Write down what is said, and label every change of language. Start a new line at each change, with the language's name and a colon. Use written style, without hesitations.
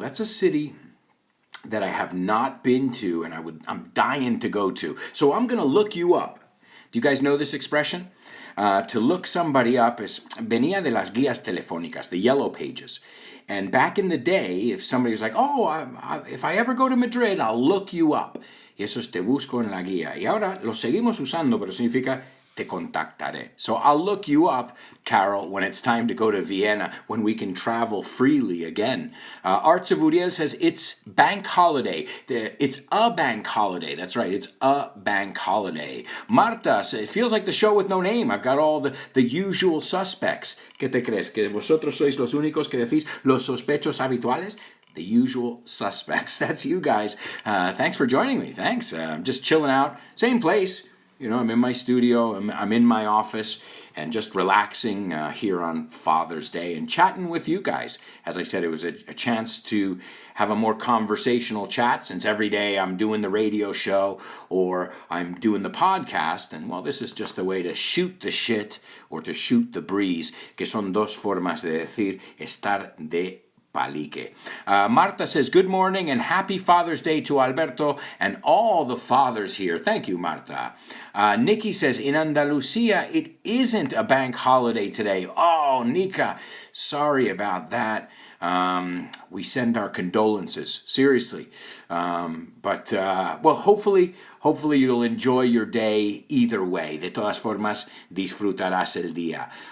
English: That's a city that I have not been to, and I'm dying to go to. So I'm going to look you up. Do you guys know this expression? To look somebody up is
Spanish: venía de las guías telefónicas,
English: the yellow pages. And back in the day, if somebody was like, if I ever go to Madrid, I'll look you up.
Spanish: Y eso es te busco en la guía. Y ahora lo seguimos usando, pero significa te contactaré.
English: So I'll look you up, Carol, when it's time to go to Vienna, when we can travel freely again. Arts of Uriel says, it's bank holiday. It's a bank holiday. That's right, it's a bank holiday. Marta says, it feels like the show with no name. I've got all the usual suspects.
Spanish: ¿Qué te crees? ¿Que vosotros sois los únicos que decís los sospechos habituales?
English: The usual suspects. That's you guys. Thanks for joining me. Thanks. I'm just chilling out. Same place. You know, I'm in my studio, I'm in my office, and just relaxing here on Father's Day and chatting with you guys. As I said, it was a chance to have a more conversational chat, since every day I'm doing the radio show or I'm doing the podcast, and well, this is just a way to shoot the shit or to shoot the breeze,
Spanish: que son dos formas de decir estar de palique.
English: Marta says, good morning and happy Father's Day to Alberto and all the fathers here. Thank you, Marta. Nikki says, in Andalusia, it isn't a bank holiday today. Oh, Nika, sorry about that. We send our condolences, seriously. But hopefully you'll enjoy your day either way.
Spanish: De todas formas, disfrutarás el día.